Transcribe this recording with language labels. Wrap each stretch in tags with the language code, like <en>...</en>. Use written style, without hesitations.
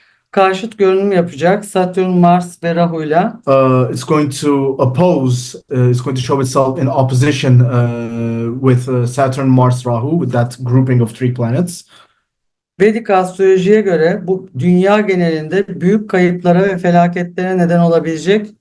<tr>karşıt görünüm yapacak Satürn, Mars ve Rahu'yla</tr> <en>It's going to it's going to show itself in opposition with Saturn, Mars, Rahu, with that grouping of three planets.</en> <tr>Vedik astrolojiye göre bu dünya genelinde büyük kayıplara ve felaketlere neden olabilecek</tr>